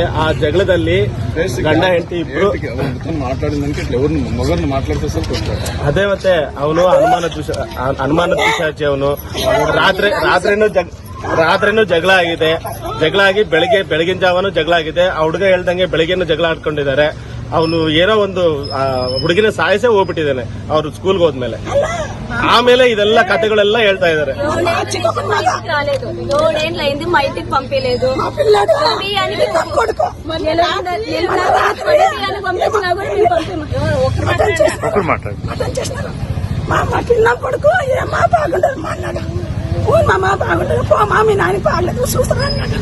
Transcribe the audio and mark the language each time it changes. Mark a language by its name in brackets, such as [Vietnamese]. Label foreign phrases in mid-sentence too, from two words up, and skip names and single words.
[Kannada] ಆ ಜಗಳದಲ್ಲಿ ಗಂಡ ಹೆಂಡತಿ ಇಬ್ರು ಅದೇ ಮತ್ತೆ ಅವನು ಅನುಮಾನ ಪಿಶಾಚಿ. ಅವನು ರಾತ್ರಿನೂ ಜಗಳ ಆಗಿದೆ. ಜಗಳ ಆಗಿ ಬೆಳಗಿನ ಜಾವನು ಜಗಳ ಆಗಿದೆ. ಆ ಹುಡುಗ ಹೇಳ್ದಂಗೆ ಬೆಳಗ್ಗೆನೂ ಜಗಳ ಆಡ್ಕೊಂಡಿದ್ದಾರೆ. ಅವನು ಏನೋ ಒಂದು ಹುಡುಗಿನ ಸಾಯಿಸೇ ಹೋಗ್ಬಿಟ್ಟಿದ್ದಾನೆ ಅವ್ರು ಸ್ಕೂಲ್ಗೆ ಹೋದ್ಮೇಲೆ. ಆಮೇಲೆ ಇದೆಲ್ಲಾ కథగಳೆಲ್ಲ ಹೇಳ್ತಾ ಇದ್ದಾರೆ. [Telugu] మా ఇంటికి పంపించలేదు. మా పిల్ల కొడుకు ఏమా బాగుండదు మా అన్నాడు. మా బాగుండదు, పో మా మీ నాని బాగలేదు చూస్తాను అన్నాడు.